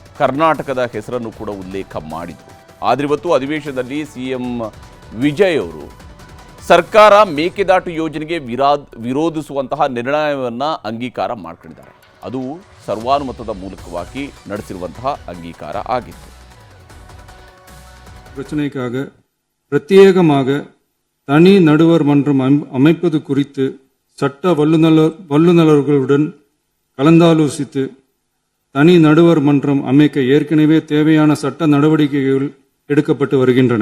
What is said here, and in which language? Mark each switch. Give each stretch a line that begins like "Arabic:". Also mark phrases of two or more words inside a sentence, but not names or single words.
Kannada: ಕರ್ನಾಟಕದ ಹೆಸರನ್ನು ಕೂಡ ಉಲ್ಲೇಖ ಮಾಡಿದರು. ಆದರೆ ಇವತ್ತು ಅಧಿವೇಶನದಲ್ಲಿ ಸಿಎಂ ವಿಜಯ್ ಅವರು ಸರ್ಕಾರ ಮೇಕೆದಾಟು ಯೋಜನೆಗೆ ವಿರೋಧಿಸುವಂತಹ ನಿರ್ಣಯವನ್ನು ಅಂಗೀಕಾರ ಮಾಡ್ಕೊಂಡಿದ್ದಾರೆ. ಅದು ಸರ್ವಾನುಮತದ ಮೂಲಕವಾಗಿ ನಡೆಸಿರುವಂತಹ ಅಂಗೀಕಾರ ಆಗಿತ್ತು.
Tamil: பிரச்சனைக்காக பிரத்யேகமாக தனி நடுவர் மன்றம் அமைப்பது குறித்து சட்ட வல்லுநர்களுடன் கலந்தாலோசித்து தனி நடுவர் மன்றம் அமைக்க ஏற்கனவே தேவையான சட்ட நடவடிக்கைகள் எடுக்கப்பட்டு வருகின்றன.